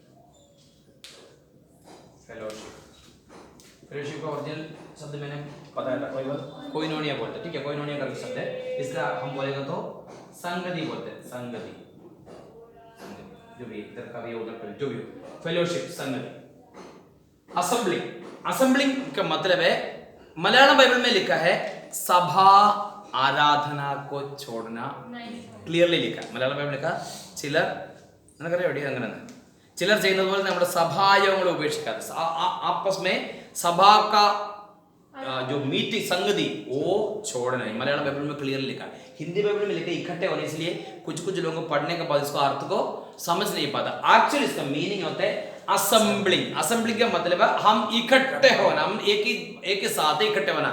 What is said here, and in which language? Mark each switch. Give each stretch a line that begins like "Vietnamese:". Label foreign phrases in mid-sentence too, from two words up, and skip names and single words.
Hindi: फेलोशिप का ओरिजिनल शब्द मैंने बताया था, कोइनोनिया बोलते, ठीक है, कोइनोनिया का शब्द है, इसका हम बोलेगा तो संगति बोलते हैं, संगति, जो भी इधर का भी उधर का जो भी, फेलोशिप, संगति। असेंबली, असेंबली का मतलब है, मलयालम बाइबल में लिखा है सभा आराधना को छोड़ना, क्लियरली लिखा है मलयालम बाइबल लिखा
Malayalam: ചിലർ നമുക്കറിയാം എവിടെ അങ്ങനെ ചിലർ ചെയ്യുന്നത് പോലെ നമ്മുടെ സഭായോഗങ്ങൾ ഉപേക്ഷിക്കാതെ
Hindi: आपस में सभा का जो मीटिंग संगति वो छोड़ना है। मलयालम बाइबल में क्लियर लिखा है, हिंदी बाइबल में लिखा इकट्ठे होने, इसलिए कुछ लोगों को पढ़ने के बाद इसको अर्थ को समझ नहीं पाता। एक्चुअली इसका मीनिंग होता है असेंबलिंग। असेंबलिंग का मतलब है हम इकट्ठे होना, हम एक ही साथ इकट्ठे होना।